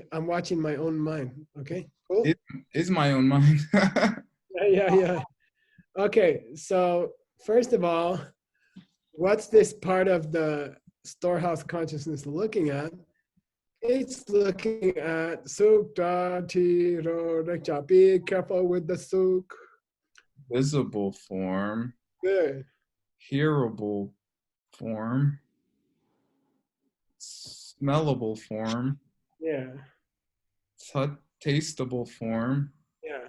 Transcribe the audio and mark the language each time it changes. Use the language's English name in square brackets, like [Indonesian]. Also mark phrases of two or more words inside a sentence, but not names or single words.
[English] I'm watching my own mind, okay? Cool? It is my own mind. Yeah. Okay, so first of all, what's this part of the storehouse consciousness looking at? It's looking at suk da ti ro rekcha. Be careful with the suk. Visible form. Good. Hearable form. Smellable form. Yeah. Tasteable form. Yeah.